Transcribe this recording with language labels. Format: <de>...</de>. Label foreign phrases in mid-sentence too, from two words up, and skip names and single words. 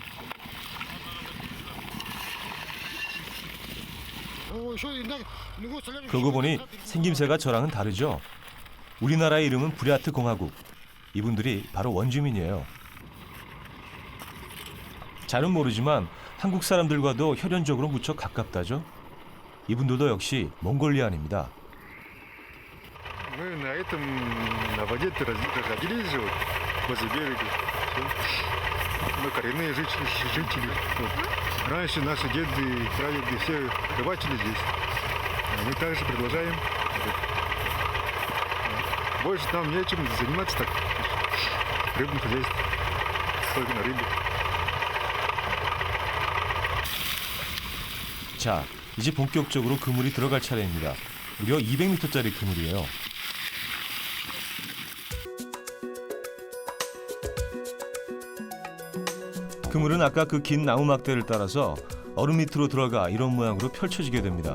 <ko>그러고 보니 생김새가 저랑은 다르죠. 우리나라의 이름은 부랴트 공화국. 이분들이 바로 원주민이에요. 잘은 모르지만 한국 사람들과도 혈연적으로 무척 가깝다죠. 이분들도 역시 몽골리안입니다.</ko> <ru>Мы на этом, на воде родились же, вот, возле берега. Мы коренные жители. Вот. Раньше наши деды, прадеды все рыбачили здесь. А мы также продолжаем. Вот. Больше нам нечем заниматься так. Рыбным хозяйством. Только на рыбе.</ru> <ko>자, 이제 본격적으로 그물이 들어갈 차례입니다. 무려 200m짜리 그물이에요. 그물은 아까 그 긴 나무 막대를 따라서 얼음 밑으로 들어가 이런 모양으로 펼쳐지게 됩니다.</ko>